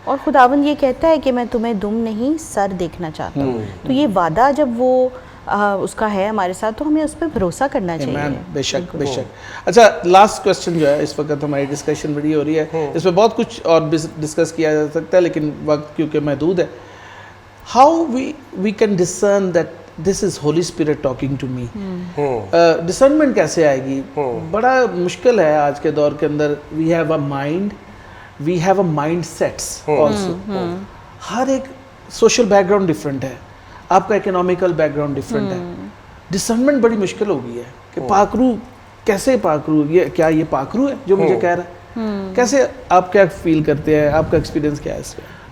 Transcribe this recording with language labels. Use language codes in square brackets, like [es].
[ur] اور خداوند یہ کہتا ہے کہ میں تمہیں دم نہیں سر دیکھنا چاہتا ہوں. تو یہ وعدہ جب وہ اس کا ہے ہمارے ساتھ تو ہمیں اس پہ بھروسہ کرنا چاہیے. بے شک, بے شک. اچھا, لاسٹ کوسچن جو ہے, اس وقت ہماری ڈسکشن بڑی ہو رہی ہے, اس میں بہت کچھ اور ڈسکس کیا جا سکتا ہے لیکن وقت کیونکہ محدود ہے. [en] How we can discern that this is Holy Spirit talking to me. [ur] Discernment کیسے آئے گی؟ بڑا مشکل ہے آج کے دور کے اندر. [en] we have a mind, we have a mind sets also. [ur] ہر ایک سوشل بیک گراؤنڈ ڈفرینٹ ہے, آپ کا اکنامیکل بیک گراؤنڈ ڈفرینٹ ہے. ڈسرنمنٹ بڑی مشکل ہو گئی ہے کہ پاکرو کیسے, پاکرو کیا یہ پاکرو ہے جو مجھے کہہ رہا ہے؟ کیسے آپ کیا فیل کرتے ہیں, آپ کا ایکسپیرینس کیا ہے اس میں؟